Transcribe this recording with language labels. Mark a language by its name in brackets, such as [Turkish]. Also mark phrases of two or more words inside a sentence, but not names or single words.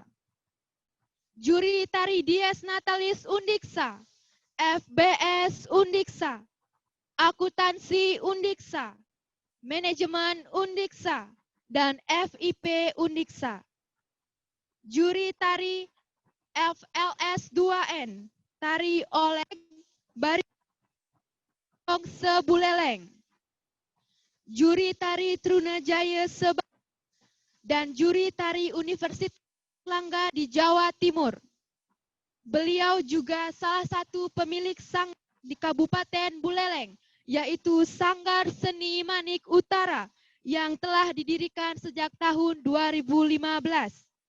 [Indonesian] Juri tari Dies Natalis Undiksa, FBS Undiksa, Akuntansi Undiksa, Manajemen Undiksa, dan FIP Undiksa. Juri tari FLS 2N, tari Oleg Barong Sebuleleng. Juri tari Trunajaya dan juri tari Universitas Langga di Jawa Timur. Beliau juga salah satu pemilik sang di Kabupaten Buleleng, yaitu Sanggar Seni Manik Utara yang telah didirikan sejak tahun 2015.